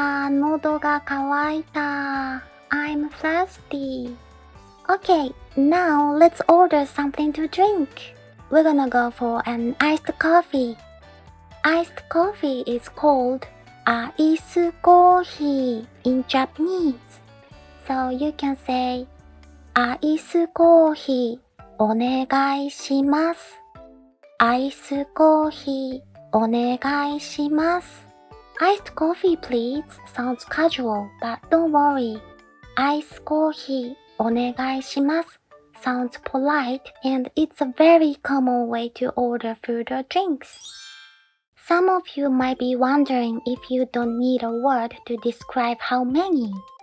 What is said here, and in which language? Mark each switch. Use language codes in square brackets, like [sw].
[ja] 喉が渇いた. [en] I'm thirsty. Okay, now let's order something to drink. We're gonna go for an iced coffee. Iced coffee is called アイスコーヒー in Japanese. So you can say [ja] アイスコーヒーお願いします。アイスコーヒーお願いします。 [en] Iced coffee please sounds casual, but don't worry. [ja] アイスコーヒーお願いします [en] sounds polite and it's a very common way to order food or drinks. Some of you might be wondering if you don't need a word to describe how many.